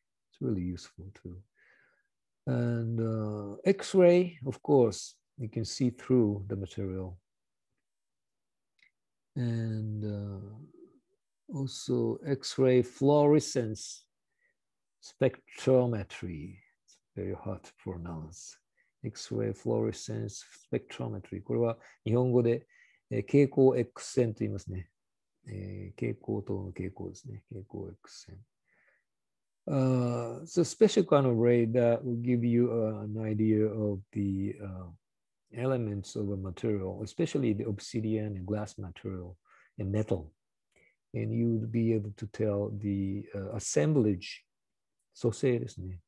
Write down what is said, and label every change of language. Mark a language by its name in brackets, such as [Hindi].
[English] It's really useful too. And X-ray, of course, you can see through the material. And also X-ray fluorescence spectrometry. It's very hard to pronounce. X-ray fluorescence spectrometry. [Japanese] これは日本語で、蛍光 X 線と言いますね。蛍光灯の蛍光ですね。蛍光 X 線。 [English] It's a special kind of ray that will give you an idea of the elements of a material, especially the obsidian and glass material and metal. And you would be able to tell the assemblage, [Japanese] 組成ですね。